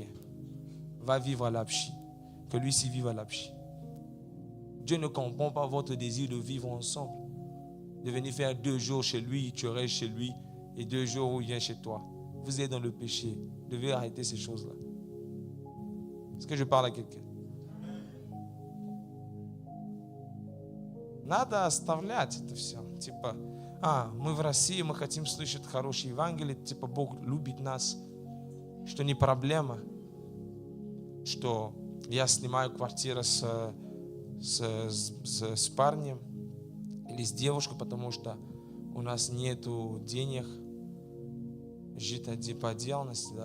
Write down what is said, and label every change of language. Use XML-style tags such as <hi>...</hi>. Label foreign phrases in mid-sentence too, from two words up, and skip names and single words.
<fr>Va vivre à l'Apchi. Que lui-ci vive à l'Apchi. Dieu ne comprend pas votre désir de vivre ensemble. De venir faire 2 jours chez lui, tu restes chez lui, et 2 jours où il vient chez toi. Vous êtes dans le péché. Vous devez arrêter ces choses-là. Est-ce que je parle à quelqu'un?</fr> <ru>Надо оставлять это все. Типа, мы в России, мы хотим слышать хорошее Евангелие, типа Бог любит нас, что не проблема, что я снимаю квартиру с парнем или с девушкой, потому что у нас нету денег жить по отдельности, да.</ru>